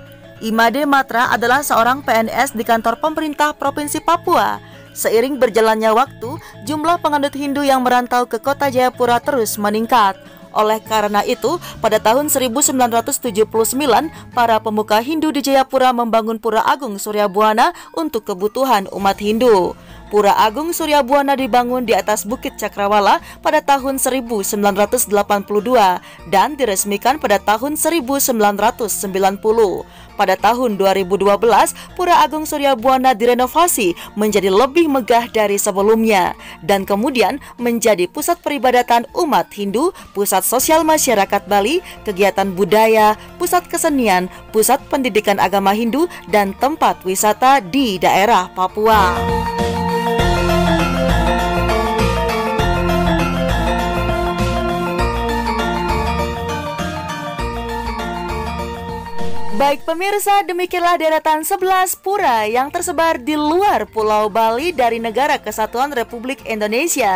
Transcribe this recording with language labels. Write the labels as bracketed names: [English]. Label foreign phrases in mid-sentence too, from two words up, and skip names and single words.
[Indonesian] Imade Matra adalah seorang PNS di kantor pemerintah Provinsi Papua. Seiring berjalannya waktu, jumlah penganut Hindu yang merantau ke kota Jayapura terus meningkat. Oleh karena itu, pada tahun 1979, para pemuka Hindu di Jayapura membangun Pura Agung Surya Buana untuk kebutuhan umat Hindu. Pura Agung Surya Buana dibangun di atas Bukit Cakrawala pada tahun 1982 dan diresmikan pada tahun 1990. Pada tahun 2012, Pura Agung Surya Buana direnovasi menjadi lebih megah dari sebelumnya dan kemudian menjadi pusat peribadatan umat Hindu, pusat sosial masyarakat Bali, kegiatan budaya, pusat kesenian, pusat pendidikan agama Hindu, dan tempat wisata di daerah Papua. Baik pemirsa, demikianlah deretan 11 pura yang tersebar di luar Pulau Bali dari Negara Kesatuan Republik Indonesia.